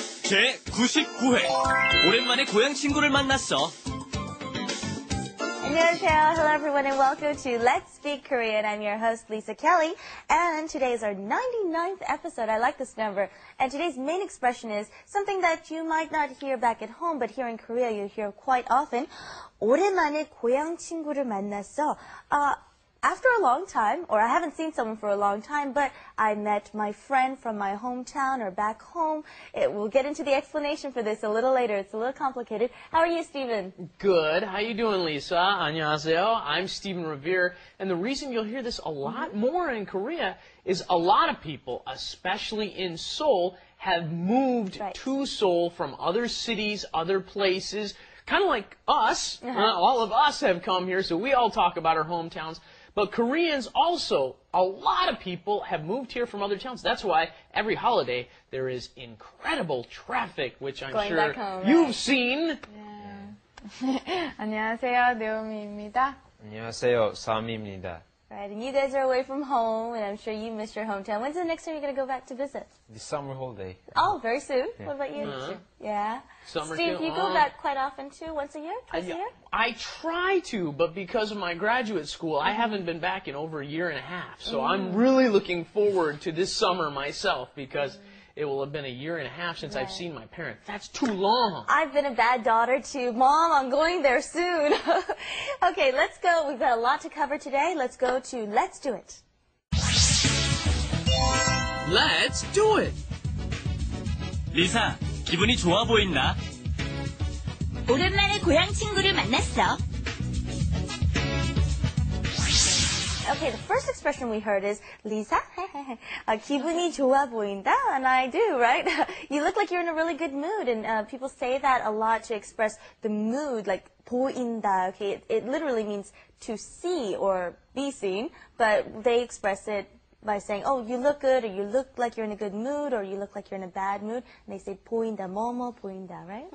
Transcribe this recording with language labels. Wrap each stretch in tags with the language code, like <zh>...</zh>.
<ko>제99회 오랜만에 고향 친구를 만났어. 안녕하세요.</ko> <en>Hello everyone and welcome to Let's Speak Korean. I'm your host Lisa Kelly and today is our 99th episode. I like this number. And today's main expression is something that you might not hear back at home but here in Korea you hear quite often.</en> <ko>오랜만에 고향 친구를 만났어.</ko> <en>After a long time, or I haven't seen someone for a long time, but I met my friend from my hometown or back home. We'll get into the explanation for this a little later. It's a little complicated. How are you, Stephen? Good. How you doing, Lisa?</en> <ko>안녕하세요.</ko> <en>I'm Stephen Revere, and the reason you'll hear this a lot more in Korea is a lot of people, especially in Seoul, have moved to Seoul from other cities, other places, kind of like us. All of us have come here, so we all talk about our hometowns. But Koreans also, a lot of people have moved here from other towns. That's why every holiday there is incredible traffic, which I'm sure you've seen.</en> <ko>네. 안녕하세요, 네오미입니다. 안녕하세요, 사미입니다.</ko> <en>Right, and you guys are away from home, and I'm sure you miss your hometown. When's the next time you're going to go back to visit? This summer holiday. Oh, very soon. What about you? Yeah. Summer Steve, too? you go back quite often too? Once a year? Twice a year? I try to, but because of my graduate school, I haven't been back in over a year and a half. So I'm really looking forward to this summer myself because it will have been a year and a half since I've seen my parents. That's too long. I've been a bad daughter too. Mom, I'm going there soon. Okay, let's go. We've got a lot to cover today. Let's go to Let's Do It. Let's do it.</en> <ko>리사, 기분이 좋아 보인다. 오랜만에 고향 친구를 만났어.</ko> <en>Okay, the first expression we heard is Lisa,</en> <ko>기분이 좋아 보인다,</ko> <en>and I do, right? You look like you're in a really good mood, and people say that a lot to express the mood, like 보인다. Okay, it literally means to see or be seen, but they express it by saying, oh, you look good, or you look like you're in a good mood, or you look like you're in a bad mood, and they say</en> <ko>보인다, 뭐뭐 보인다,</ko> <en>right?</en>